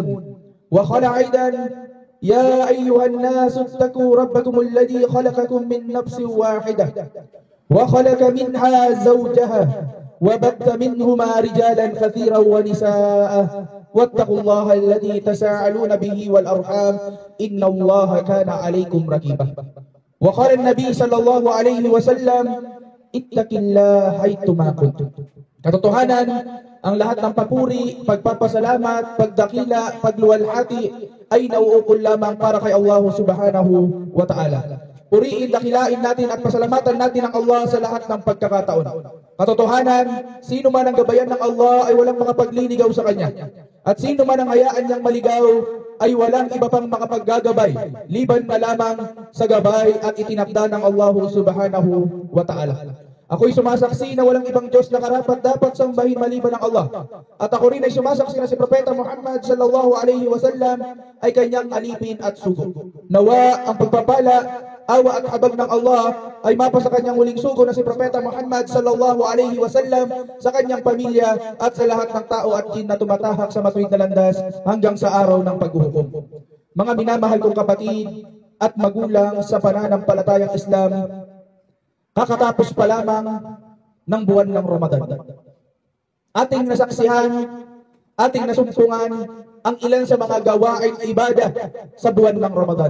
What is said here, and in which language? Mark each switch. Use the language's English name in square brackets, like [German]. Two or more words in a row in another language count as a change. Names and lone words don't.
[Arabic] وقال أيضا يا أيها الناس اتقوا ربكم الذي خلقكم من نفس واحدة وخلق منها زوجها وبث منهما رجالا كثيرا ونساء واتقوا الله الذي تساءلون به والأرحام إن الله كان عليكم رقيبا. وقال النبي صلى الله عليه وسلم اتق الله حيثما كنتم. [Filipino] Katotohanan, ang lahat ng papuri, pagpapasalamat, pagdakila, pagluwalhati ay nauukol lamang para kay Allah [Arabic] سبحانه وتعالى. [Filipino] Puriin, dakilain natin at pasalamatan natin ang Allah sa lahat ng pagkakataon. Katotohanan, sino man ang gabayan ng Allah ay walang makapagliligaw sa Kanya. At sino man ang hayaan niyang maligaw ay walang iba pang makapaggagabay, liban na lamang sa gabay at itinakda ng Allah [Arabic] سبحانه وتعالى. [Filipino] Ako'y sumasaksi na walang ibang Diyos na karapat dapat sambahin maliban ng Allah. At ako rin ay sumasaksi na si Propeta Muhammad [Arabic] صلى الله عليه وسلم [Filipino] ay kanyang alipin at sugo. Nawa ang pagpapala, awa at habag ng Allah ay mapa sa kanyang huling sugo na si Propeta Muhammad [Arabic] صلى الله عليه وسلم, [Filipino] sa kanyang pamilya at sa lahat ng tao at jin na tumatahak sa matuwid na landas hanggang sa araw ng paghuhukom. Mga minamahal kong kapatid at magulang sa pananampalatayang Islam, kakatapos pa lamang ng buwan ng Ramadan, ating nasaksihan, ating nasumpungan ang ilan sa mga gawaing ibadah sa buwan ng Ramadan.